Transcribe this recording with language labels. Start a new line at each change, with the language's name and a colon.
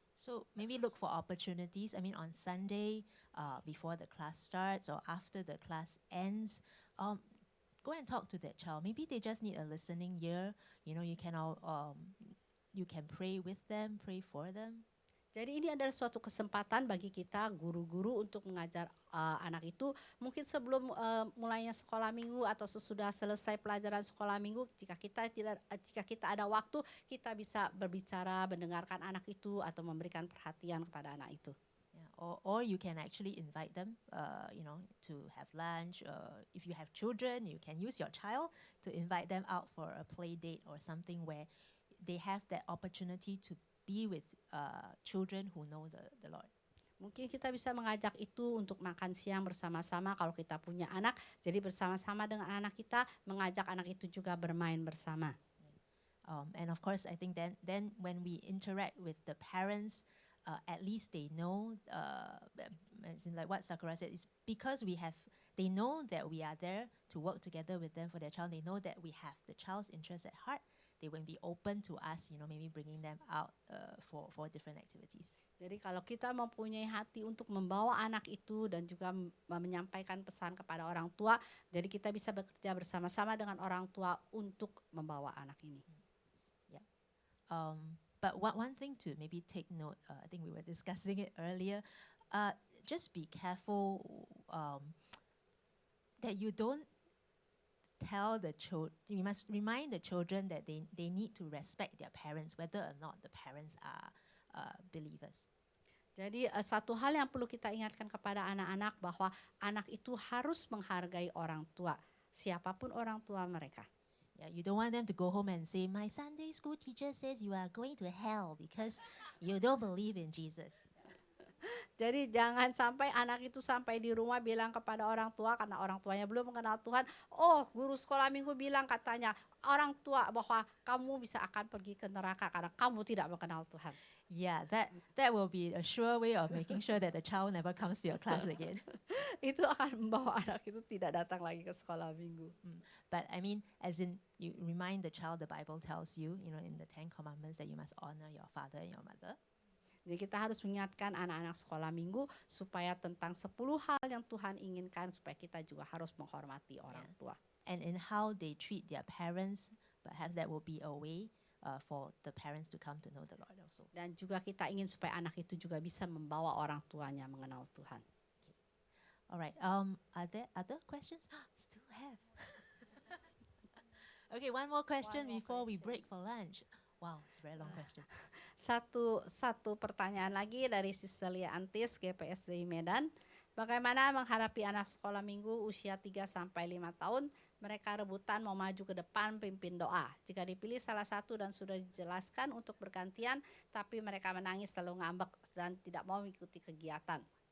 English: So maybe look for opportunities. I mean, on Sunday, before the class starts or after the class ends, go and talk to that child. Maybe they just need a listening ear. You know, you can pray with them, pray for them.
Indonesian: Jadi ini adalah suatu kesempatan bagi kita guru-guru untuk mengajar anak itu. Mungkin sebelum mulainya sekolah minggu atau sesudah selesai pelajaran sekolah minggu, jika kita ada waktu, kita bisa berbicara, mendengarkan anak itu atau memberikan perhatian kepada anak itu.
English: Yeah, or you can actually invite them, to have lunch. If you have children, you can use your child to invite them out for a play date or something where they have that opportunity to be with children who know the Lord.
Indonesian: Mungkin kita bisa mengajak itu untuk makan siang bersama-sama kalau kita punya anak. Jadi bersama-sama dengan anak kita, mengajak anak itu juga bermain bersama.
English: And of course, I think then when we interact with the parents, at least they know, as in like what Sakura said, is because they know that we are there to work together with them for their child. They know that we have the child's interest at heart. They will be open to us, maybe bringing them out for different activities.
Indonesian: Jadi kalau kita mempunyai hati untuk membawa anak itu dan juga menyampaikan pesan kepada orang tua, jadi kita bisa bekerja bersama-sama dengan orang tua untuk membawa anak ini.
English: Yeah. But one thing to maybe take note, I think we were discussing it earlier, just be careful that you don't tell the children, you must remind the children that they need to respect their parents, whether or not the parents are believers.
Indonesian: Jadi satu hal yang perlu kita ingatkan kepada anak-anak bahwa anak itu harus menghargai orang tua, siapapun orang tua mereka.
English: Yeah, you don't want them to go home and say, "My Sunday school teacher says you are going to hell because you don't believe in Jesus."
Indonesian: Jadi jangan sampai anak itu sampai di rumah bilang kepada orang tua karena orang tuanya belum mengenal Tuhan. Oh, guru sekolah minggu bilang katanya orang tua bahwa kamu bisa akan pergi ke neraka karena kamu tidak mengenal Tuhan.
English: Yeah, that will be a sure way of making sure that the child never comes to your class again.
Indonesian: Itu akan membawa anak itu tidak datang lagi ke sekolah minggu.
English: But I mean, as in you remind the child, the Bible tells you, in the 10 Commandments that you must honor your father and your mother.
Indonesian: Jadi kita harus mengingatkan anak-anak sekolah minggu supaya tentang 10 hal yang Tuhan inginkan supaya kita juga harus menghormati orang tua.
English: And in how they treat their parents, perhaps that will be a way for the parents to come to know the Lord also.
Indonesian: Dan juga kita ingin supaya anak itu juga bisa membawa orang tuanya mengenal Tuhan.
English: All right. Are there other questions? Still have. Okay, one more question before we break for lunch. Wow, it's a very long question.
Indonesian: Satu pertanyaan lagi dari Sistelia Antis, GPSDI Medan. Bagaimana menghadapi anak sekolah minggu usia 3 sampai 5 tahun? Mereka rebutan mau maju ke depan pimpin doa. Jika dipilih salah satu dan sudah dijelaskan untuk bergantian, tapi mereka menangis lalu ngambek dan tidak mau mengikuti kegiatan.